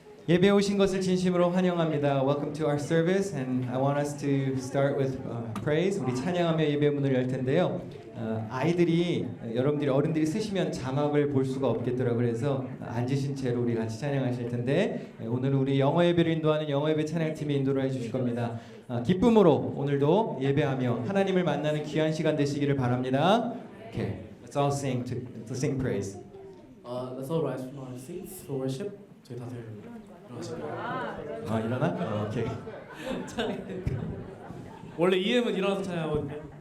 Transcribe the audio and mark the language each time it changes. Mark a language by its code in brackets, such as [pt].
[ko] 예배 오신 것을 진심으로 환영합니다. [en] Welcome to our service, and I want us to start with praise. [ko] 우리 찬양하며 예배 문을 열 텐데요. 아이들이 여러분들이 어른들이 쓰시면 자막을 볼 수가 없겠더라고요. 그래서 앉으신 채로 우리 같이 찬양하실 텐데 오늘 우리 영어 예배를 인도하는 영어 예배 찬양팀이 인도를 해주실 겁니다. 기쁨으로 오늘도 예배하며 하나님을 만나는 귀한 시간 되시기를 바랍니다. [en] Okay, let's all sing to sing praise. Let's all rise from our seats for worship. [ko] 저희 다들 일어나실까요? 일어나? 오케이. 원래 EM은 일어나서 찬양하거든요.